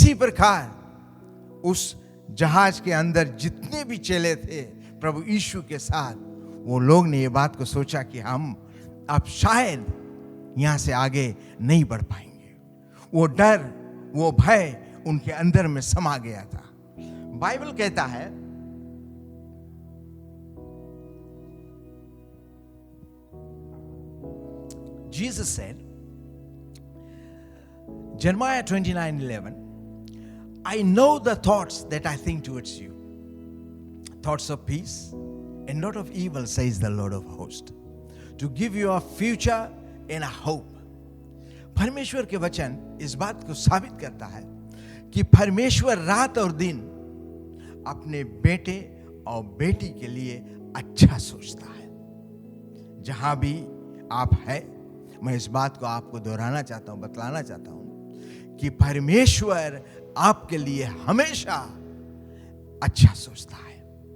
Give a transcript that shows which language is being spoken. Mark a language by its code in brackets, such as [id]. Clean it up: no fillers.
[hi] इसी प्रकार उस जहाज के अंदर जितने भी चेले थे प्रभु यीशु के साथ, वो लोग ने ये बात को सोचा कि हम अब शायद यहाँ से आगे नहीं बढ़ पाएंगे। वो डर, वो भय उनके अंदर में समा गया था। बाइबल कहता है [en] Jesus said, Jeremiah 29:11, I know the thoughts that I think towards you, thoughts of peace and not of evil, says the Lord of hosts, to give you a future and a hope। [hi] परमेश्वर के वचन इस बात को साबित करता है कि परमेश्वर रात और दिन अपने बेटे और बेटी के लिए अच्छा सोचता है। जहां भी आप हैं, मैं इस बात को आपको दोहराना चाहता हूं, बतलाना चाहता हूं कि परमेश्वर आपके लिए हमेशा अच्छा सोचता है।